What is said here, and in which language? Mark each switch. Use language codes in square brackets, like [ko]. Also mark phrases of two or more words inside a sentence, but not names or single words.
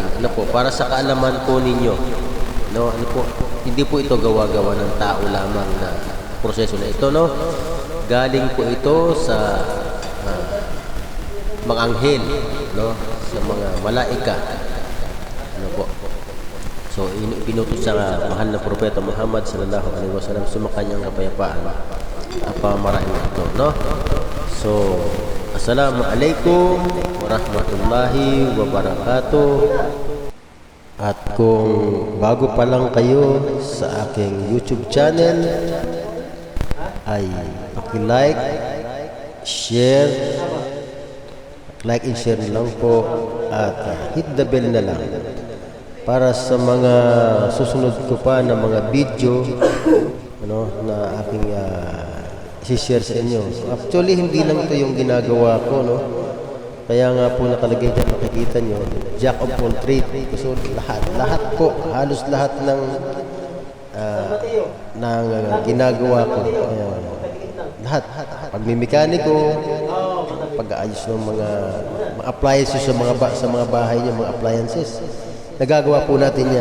[tl] Ano po, para sa kaalaman po ninyo, no, hindi po ito gawa-gawa ng tao lamang na proseso na ito, no? Galing po ito sa mga anghel, no, sa mga malaika. Ano po? So pinutos sa mahal na propeta Muhammad [ar] sallallahu alaihi wasallam [tl] sa kanyang kapayapaan at pamamaraan ito, no? [ar] So assalamu alaikum warahmatullahi wabarakatuh. [tl] At kung bago pa lang kayo sa aking [en] YouTube channel, [tl] ay paki-like, share, [en] like and share [tl] na lang po, at [en] hit the bell [tl] na lang para sa mga susunod ko pa na mga video, na aking i-share sa inyo. So, actually hindi lang ito yung ginagawa ko, no? Kaya nga po nakalagay dyan, makikita nyo, [en] Jack of all trades. [tl] So lahat po, halos lahat ng ginagawa ko, lahat, pagmimekaniko, pag-aayos ng mga appliances sa mga bahay niyo, mga appliances, nagagawa po natin yan.